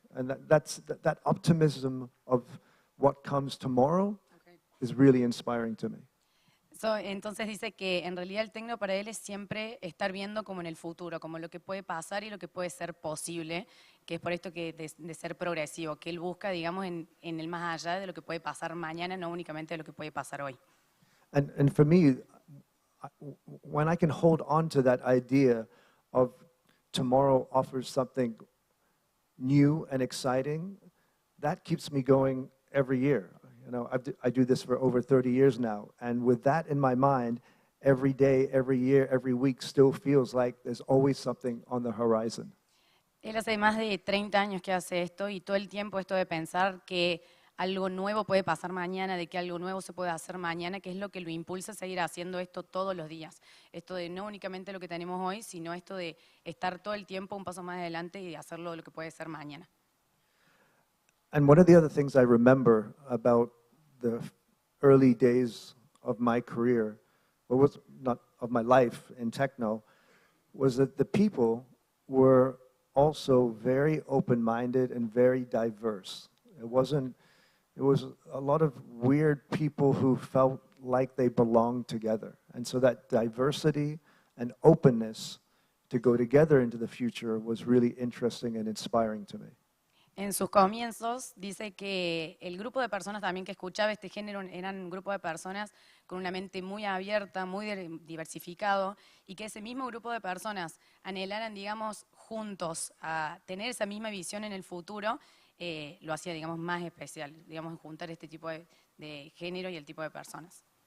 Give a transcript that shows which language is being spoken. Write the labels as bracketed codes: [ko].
[en] And that optimism of what comes tomorrow is really inspiring to me. [es] Entonces dice que en realidad el techno para él es siempre estar viendo como en el futuro, como lo que puede pasar y lo que puede ser posible, que es por esto que de ser progresivo, que él busca, digamos, en el más allá de lo que puede pasar mañana, no únicamente de lo que puede pasar hoy. [en] And for me, when I can hold on to that idea of tomorrow offers something new and exciting, that keeps me going every year. I do this for over 30 years now, and with that in my mind, every day, every year, every week still feels like there's always something on the horizon. [es] Él hace más de 30 años que hace esto y todo el tiempo esto de pensar que algo nuevo puede pasar mañana, de que algo nuevo se puede hacer mañana, que es lo que lo impulsa a seguir haciendo esto todos los días. Esto de no únicamente lo que tenemos hoy, sino esto de estar todo el tiempo un paso más adelante y hacerlo lo que puede ser mañana. [en] And one of the other things I remember about the early days of my career, or was not of my life in techno, was that the people were also very open-minded and very diverse. It was a lot of weird people who felt like they belonged together. And so that diversity and openness to go together into the future was really interesting and inspiring to me. [es] En sus comienzos dice que el grupo de personas también que escuchaba este género eran un grupo de personas con una mente muy abierta, muy diversificado, y que ese mismo grupo de personas anhelaran, digamos, juntos a tener esa misma visión en el futuro, lo hacía, digamos, más especial, digamos, juntar este tipo de género y el tipo de personas.